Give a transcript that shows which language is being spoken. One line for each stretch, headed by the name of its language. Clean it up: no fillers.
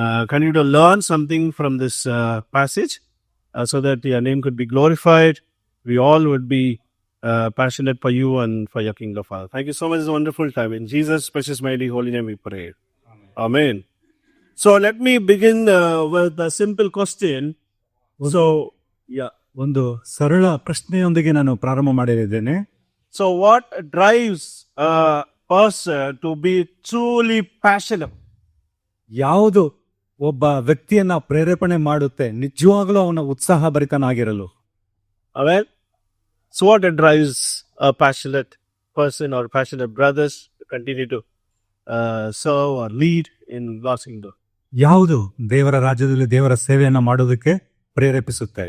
English: Continue to learn something from this passage, so that your name could be glorified. We all would be passionate for you and for your kingdom, Father. Thank you so much. It's a wonderful time. In Jesus' precious, mighty, holy name we pray. Amen. So let me begin with a simple question. So, yeah.
Kannada: ಒಂದು ಸರಳ ಪ್ರಶ್ನೆಯೊಂದಿಗೆ ನಾನು ಪ್ರಾರಂಭ ಮಾಡಲಿದ್ದೇನೆ.
English: So what drives a person to be truly passionate?
Kannada: ಯಾವುದು ಒಬ್ಬ ವ್ಯಕ್ತಿಯನ್ನ ಪ್ರೇರೇಪಣೆ ಮಾಡುತ್ತೆ ನಿಜವಾಗ್ಲೂ ಅವನ ಉತ್ಸಾಹ ಭರಿತನಾಗಿರಲು?
English: Amen. So what drives a passionate person or passionate brothers to continue to serve or lead in God's kingdom?
Kannada: ಯಾವುದು ದೇವರ ರಾಜ್ಯದಲ್ಲಿ ದೇವರ ಸೇವೆಯನ್ನ ಮಾಡೋದಕ್ಕೆ ಪ್ರೇರೇಪಿಸುತ್ತೆ?